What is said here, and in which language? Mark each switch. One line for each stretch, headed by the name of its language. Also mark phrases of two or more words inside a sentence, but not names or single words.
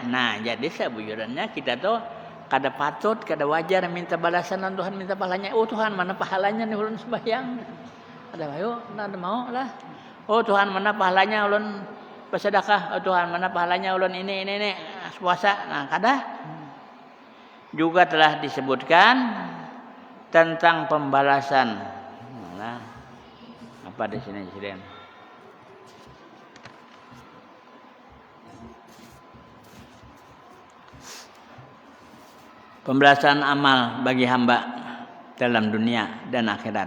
Banjar: Nah, jadi sebujurnya kita tuh kada patut, kada wajar minta balasan dan Tuhan minta pahalanya. Oh Tuhan, mana pahalanya nih ulun sembahyang? Ada ayo, ada mau lah. Oh Tuhan, mana pahalanya ulun bersedekah? Oh Tuhan, mana pahalanya ulun ini puasa? Nah, kada.
Indonesian: Juga telah disebutkan tentang pembalasan. Nah, apa di sini Presiden? Pembalasan amal bagi hamba dalam dunia dan akhirat.